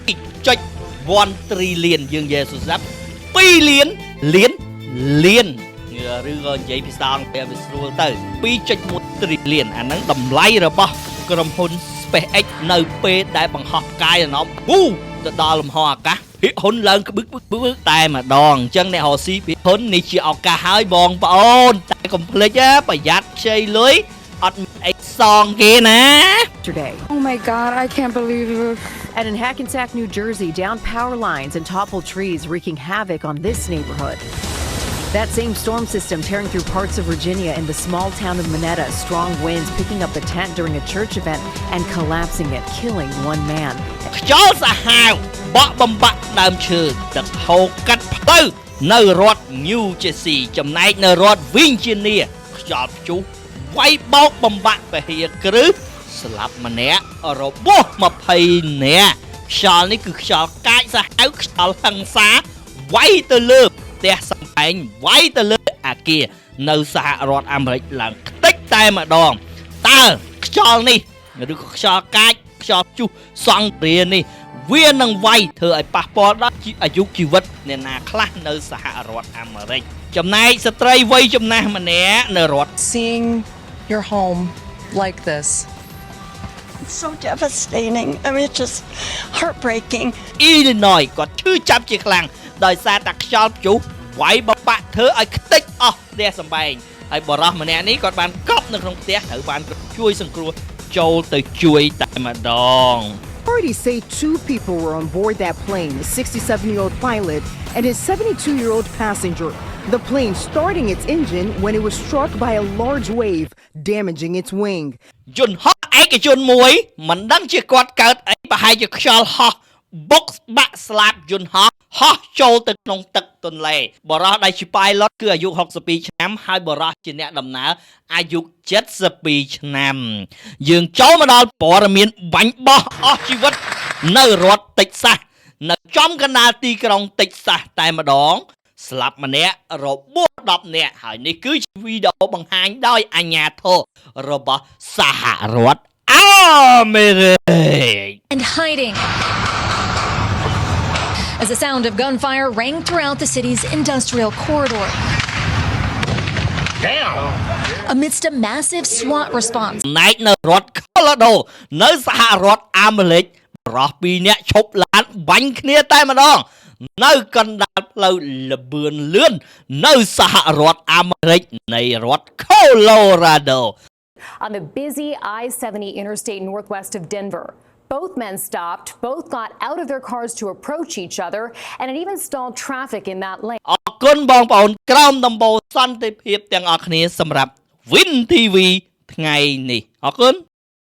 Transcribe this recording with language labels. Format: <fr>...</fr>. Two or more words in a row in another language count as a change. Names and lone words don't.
<km>2.1 trillion យើងនិយាយសុទ្ធសាប់2លានឬក៏និយាយភាសាអង់គ្លេសវាស្រួលទៅ 2.1 trillion អាហ្នឹងតម្លៃរបស់ក្រុមហ៊ុន SpaceX នៅពេលដែលបង្ហោះផ្កាយដំណំទៅដល់លំហអាកាសភិកហ៊ុនឡើងក្បឹកតែម្ដងអញ្ចឹងអ្នករកស៊ីភិកហ៊ុននេះជាឱកាសហើយបងប្អូនតែកុំភ្លេចប្រយ័ត្នខ្ចីលុយអត់មានអីសងគេណា</km> <en>Today. Oh my God, I can't believe it. And in Hackensack, New Jersey, down power lines and toppled trees wreaking havoc on this neighborhood. That same storm system tearing through parts of Virginia and the small town of Monetta, strong winds picking up the tent during a church event and collapsing it, killing one man.</en> <km>ខ្យល់សាហាវបក់បំបាក់ដើមឈើទឹកហូរកាត់ផ្លូវនៅរដ្ឋ New Jersey ចំណែកនៅរដ្ឋ Virginia ខ្យល់ព្យុះវាយបោក បំបាក់ពហិយគ្រឹះស្លាប់ម្នាក់របួស20នាក់ខ្យល់នេះគឺខ្យល់កាចសាហាវខ្យល់ហិង្សាវាយទៅលើផ្ទះសម្បែងវាយទៅលើអាគារនៅសហរដ្ឋអាមេរិកឡើងខ្ទេចតែម្ដងតើខ្យល់នេះឬក៏ខ្យល់កាចខ្យល់ព្យុះសង្គ្រាមនេះវានឹងវាយធ្វើឲ្យប៉ះពាល់ដល់អាយុជីវិតអ្នកណាខ្លះនៅសហរដ្ឋអាមេរិកចំណែកស្ត្រីវ័យចំណាស់ម្នាក់នៅរដ្ឋ</km> <en>Seeing your home like this It's so devastating. I mean, it's just heartbreaking.</en> <km>Illinois គាត់ឈឺចាប់ជាខ្លាំងដោយសារតែខ្យល់ព្យុះវាយបបាក់ធ្វើឲ្យខ្ទេចអស់ផ្ទះសម្បែងហើយបរិសម្នាក់នេះគាត់បានកប់នៅក្នុងផ្ទះត្រូវបានជួយសង្គ្រោះចូលទៅជួយតែម្ដង</km> <en>Authorities say 2 people were on board that plane, a 67-year-old pilot and his 72-year-old passenger. The plane starting its engine when it was struck by a large wave, damaging its wing.</en> <km>យន្តហោះឯកជនមួយមិនដឹងជាគាត់កើតអីប្រហែលជាខ្យល់ហោះបុកបាក់ស្លាប់យន្ត ហោះហោះចូលទៅក្នុងទឹកទន្លេបរិះដែលជា pilot គឺអាយុ62ឆ្នាំហើយបរិះជាអ្នកដំណើរអាយុ72ឆ្នាំយើងចូលមកដល់ព័ត៌មានបាញ់បោះអស់ជីវិតនៅរដ្ឋ Texas នៅចំកណ្ដាលទីក្រុង Texas តែម្ដងស្លាប់ម្នាក់របួស10នាក់ហើយនេះគឺជាវីដេអូបង្ហាញដោយអាជ្ញាធររបស់សហរដ្ឋអាមេរិក</km> <en>And hiding as the sound of gunfire rang throughout the city's industrial corridor. Damn! Amidst a massive SWAT response.</en> <km>ណែកនៅរដ្ឋ Colorado នៅសហរដ្ឋអាមេរិក រស់ពីរនាក់ឈប់ឡានបាញ់គ្នាតែម្ដងនៅកណ្ដាលផ្លូវលបឿនលឿននៅសហរដ្ឋអាមេរិកនៃរដ្ឋ Colorado</km> <en>on the busy I-70 interstate northwest of Denver. Both men stopped, both got out of their cars to approach each other, and it even stalled traffic in that lane.</en> <km>អរគុណបងប្អូនក្រោមដំបូលសន្តិភាពទាំងអស់គ្នាសម្រាប់ Win TV ថ្ងៃនេះអរគុណ</km>